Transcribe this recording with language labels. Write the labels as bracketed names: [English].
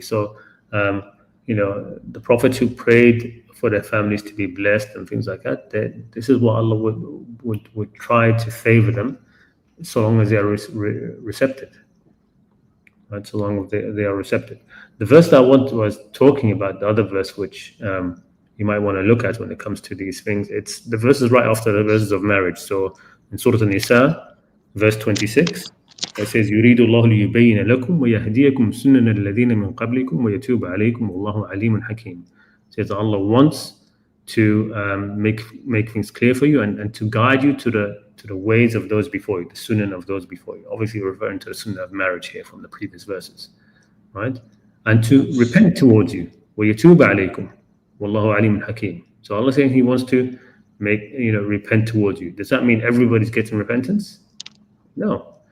[English] So the prophets who prayed for their families to be blessed and things like that, this is what Allah would try to favor them, so long as they are receptive, right? So long as they are receptive. The verse that I was talking about, the other verse which you might want to look at when it comes to these things, it's the verses right after the verses of marriage. So in Surah An-Nisa, verse 26, it says, [Arabic] يريد الله ليبين لكم ويهديكم سنن الذين من قبلكم ويتوب عليكم والله عليم حكيم. [English] It says Allah wants to make things clear for you and to guide you to the ways of those before you, the sunnah of those before you. Obviously referring to the sunnah of marriage here from the previous verses, right? And to repent towards you. [Arabic] ويتوب عليكم والله عليم حكيم. [English] So Allah saying He wants to repent towards you. Does that mean everybody's getting repentance? No.